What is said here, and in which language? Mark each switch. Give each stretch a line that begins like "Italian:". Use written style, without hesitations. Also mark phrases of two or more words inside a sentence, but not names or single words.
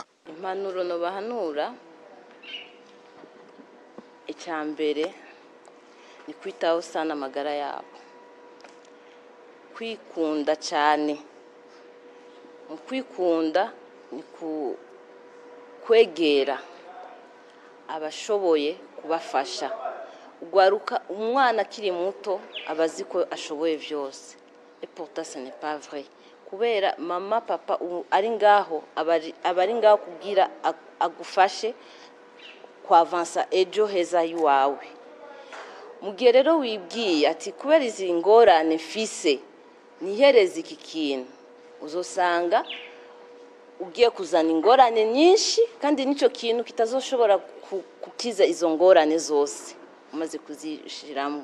Rundi: Impanuro no bahanura, icyambere ni kwitaho sana amagara yabo, kwikunda cyane. Mu kwikunda ni kwegera abashoboye kubafasha. Ugwaruka umwana akiri muto abazi ko ashoboye vyose,
French: et pourtant ce n'est pas vrai.
Rundi: Kubera mama papa ari ngaho, abari ngaho kugira agufashe kwavansa ejo heza yiwawe. Mugihe rero wibwiye ati kubera izi ngorane mfise nihereze iki kintu, uzosanga ugiye kuzana ingorane nyinshi, kandi nico kintu kitazoshobora kukiza izo ngorane zose umaze kuzishiramo.